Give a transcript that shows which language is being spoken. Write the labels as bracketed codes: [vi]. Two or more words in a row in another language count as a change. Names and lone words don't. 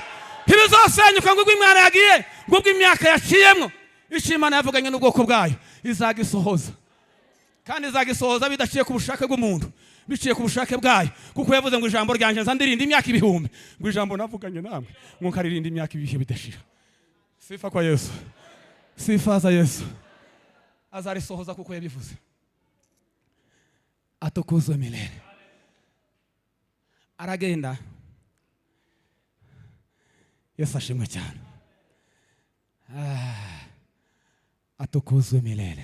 [rn] Ntibizosenyuka ngo Imana yagiye, ngo imyaka yaciyemwo icyo Imana yavuganye n'ubwoko bwayo izagisohoza, kandi izagisohoza bidaciye ku bushake bw'umuntu, biciye ku bushake bwayo, kuko yavuze ngo ijambo ryanje nzandirinda imyaka ibihumbi, ngo ijambo navuganye namwe ngo nkaririnda imyaka ibihe bidashira. [sw] Sifa kwa Yesu, sifa za Yesu. [rn] Azarisohoza kuko yabivuze. [sw] Atukuzwe milele. Aragenda. [rw] Yesu ashimwe cyane. [sw] Atukuzwe milele.